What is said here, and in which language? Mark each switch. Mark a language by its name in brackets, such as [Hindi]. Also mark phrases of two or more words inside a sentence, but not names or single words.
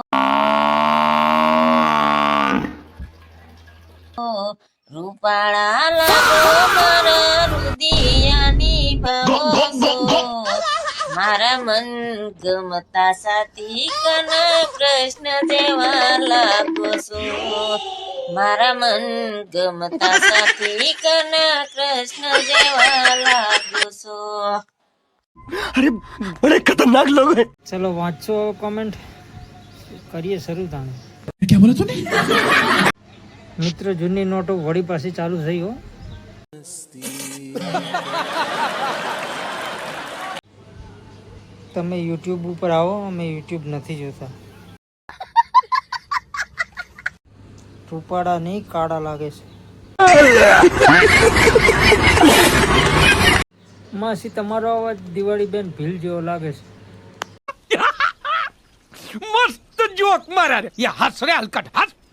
[Gujarati] રૂપાળા લાગો મારા રુદિયાની ભાવો છો મારા મન ગમતા સાથી કના કૃષ્ણ જેવા લાગો છો મારા મન ગમતા સાથી કના કૃષ્ણ જેવા લાગો છો [Hindi] अरे बड़े खतरनाक लोग हैं। [Gujarati] ચલો વાંચો કોમેન્ટ કરીએ શરૂ તાણે [Hindi] क्या बोला तूने? [Gujarati] મિત્રો જૂની નોટો વળી પાછી ચાલુ થઈ હો તમે યુટ્યુબ ઉપર આવો અમે યુટ્યુબ નથી જોતા રૂપાળા નહીં કાળા લાગે છે માસી તમારો અવાજ દિવાળી બેન ભીલ જેવો લાગે છે [Hindi] मस्त जोक मारा रे ये हंस रे हलकट हंस